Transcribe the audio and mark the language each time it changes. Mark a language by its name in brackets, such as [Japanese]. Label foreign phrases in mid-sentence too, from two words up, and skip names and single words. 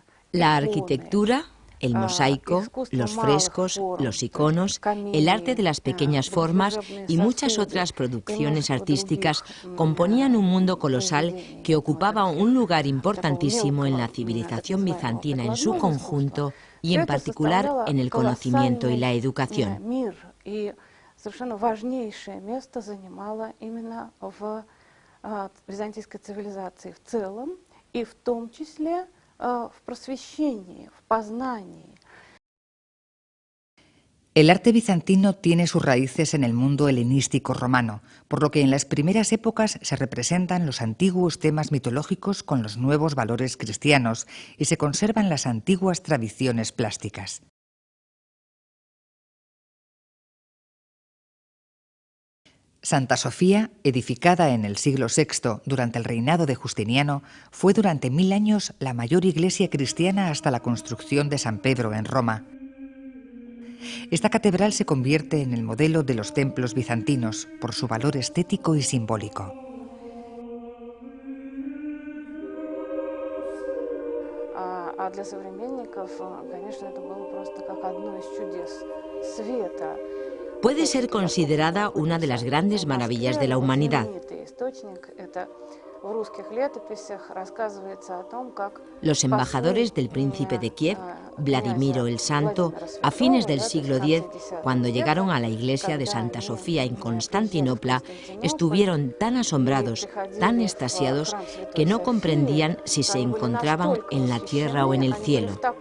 [Spanish] La arquitectura, el mosaico, los frescos, los iconos, el arte de las pequeñas formas y muchas otras producciones artísticas componían un mundo colosal que ocupaba un lugar importantísimo en la civilización bizantina en su conjunto y en particular en el conocimiento y la educación. [Russian] Совершенно важнейшее место занимала именно в византийской цивилизации в целом, и в том числе в просвещении, в познании. [Spanish] El arte bizantino tiene sus raíces en el mundo helenístico romano, por lo que en las primeras épocas se representan los antiguos temas mitológicos con los nuevos valores cristianos y se conservan las antiguas tradiciones plásticas. Santa Sofía, edificada en el siglo VI durante el reinado de Justiniano, fue durante 1000 años la mayor iglesia cristiana hasta la construcción de San Pedro en Roma. Esta catedral se convierte en el modelo de los templos bizantinos por su valor estético y simbólico. [Russian] Для современников, конечно, это было просто как одно из чудес света. [Spanish] Puede ser considerada una de las grandes maravillas de la humanidad. Los embajadores del príncipe de Kiev, Vladimiro el Santo, a fines del siglo X, cuando llegaron a la iglesia de Santa Sofía en Constantinopla, estuvieron tan asombrados, tan extasiados, que no comprendían si se encontraban en la tierra o en el cielo.